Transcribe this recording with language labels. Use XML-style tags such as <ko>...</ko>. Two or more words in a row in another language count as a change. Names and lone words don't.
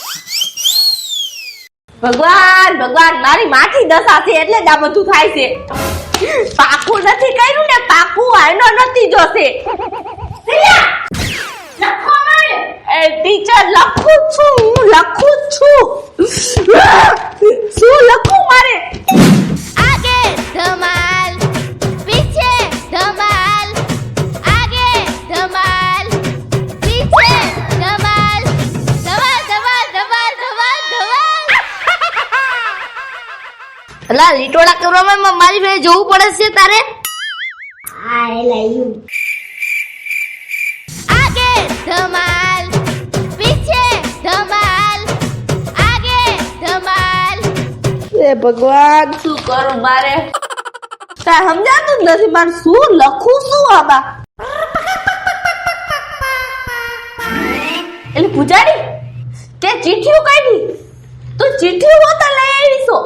<gu>ભગવાન ભગવાન મારી માઠી દશા છે એટલે જ આ બધું થાય છે પાકું નથી કર્યું ને પાકું આનો નથી જોશે લખો મને એ ટીચર લખું છું હું લખું છું શું લખું મારે</gu> <hi>आगे धमाल पीछे धमाल आगे धमाल पीछे धमाल धमाल धमाल धमाल धमाल धमाल</hi> <gu>અલા લીટોડા કરવામાં મારી ભાઈ જોવું પડે છે તારે</gu> <hi>आगे धमाल पीछे धमाल आगे धमाल</hi> <gu>એ ભગવાન શું કરું મારે કાંઈ સમજાતું જ નથી મારે શું લખું શું આમાં એટલે પૂજારી તે ચીઠીઓ કાઢી તું ચીઠીઓ હોતા લઈ આવી છો</gu>